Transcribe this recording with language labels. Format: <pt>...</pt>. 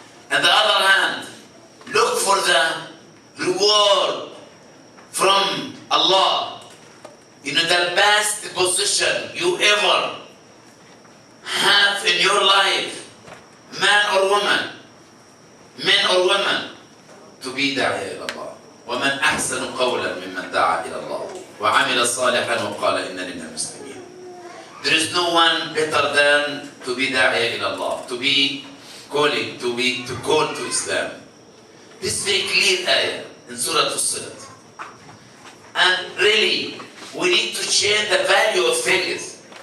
<en>On the other hand, look for the reward from Allah. You know, the best position you ever have in your life, man or woman, men or women, to be داعية إلى الله.</en> <ar>ومن أحسن قولا ممن دعا إلى الله وعمل صالحا وقال إنني من المسلمين.</ar> <en>There is no one better than to be داعية إلى الله, to be calling, to call to Islam. This is very clear ayah in Surah Al-Salat. And really, we need to change the value of things.</en>